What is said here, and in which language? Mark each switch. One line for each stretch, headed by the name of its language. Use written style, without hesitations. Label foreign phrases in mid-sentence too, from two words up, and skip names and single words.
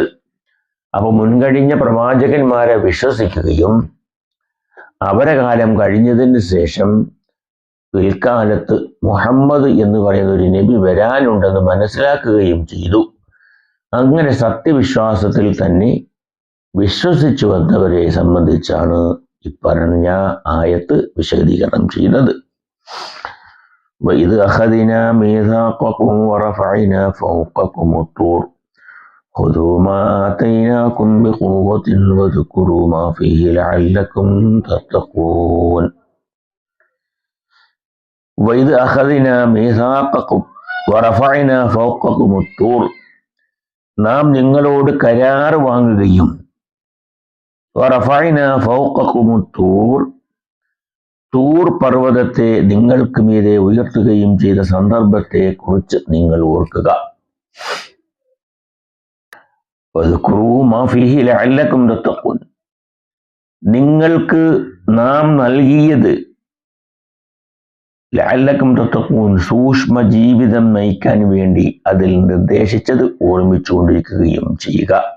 Malayalam: അപ്പോൾ മുൻകഴിഞ്ഞ പ്രവാചകന്മാരെ വിശ്വസിക്കുകയും അവരെ കാലം കഴിഞ്ഞതിന് ശേഷം പിൽക്കാലത്ത് മുഹമ്മദ് എന്ന് പറയുന്ന ഒരു നബി വരാനുണ്ടെന്ന് മനസ്സിലാക്കുകയും ചെയ്തു. അങ്ങനെ സത്യവിശ്വാസത്തിൽ തന്നെ വിശ്വസിച്ചു വന്നവരെ സംബന്ധിച്ചാണ് ഈ പറഞ്ഞ ആയത്ത് വിശദീകരണം ചെയ്യുന്നത്.
Arabic: وَإِذْ أَخَذْنَا مِيثَاقَكُمْ وَرَفَعْنَا فَوْقَكُمُ الطُّورَ خُذُوا مَا آتَيْنَاكُمْ بِقُوَّةٍ وَاذْكُرُوا مَا فِيهِ لَعَلَّكُمْ تَتَّقُونَ. وَإِذْ أَخَذْنَا مِيثَاقَكُمْ وَرَفَعْنَا فَوْقَكُمُ الطُّورَ,
Malayalam: നാം നിങ്ങളോട് കരാർ വാങ്ങുകയും
Arabic: ورفعنا فوقكم الطور,
Malayalam: തൂർ പർവ്വതത്തെ നിങ്ങൾക്ക് മീതെ ഉയർത്തുകയും ചെയ്ത സന്ദർഭത്തെ കുറിച്ച് നിങ്ങൾ ഓർക്കുക.
Arabic: واذكروا ما فيه لعلكم تتقون,
Malayalam: നിങ്ങൾക്ക് നാം നൽകിയത്
Arabic: لعلكم تتقون,
Malayalam: സൂക്ഷ്മ ജീവിതം നയിക്കാൻ വേണ്ടി അതിൽ നിർദ്ദേശിച്ചത് ഓർമ്മിച്ചുകൊണ്ടിരിക്കുകയും ചെയ്യുക.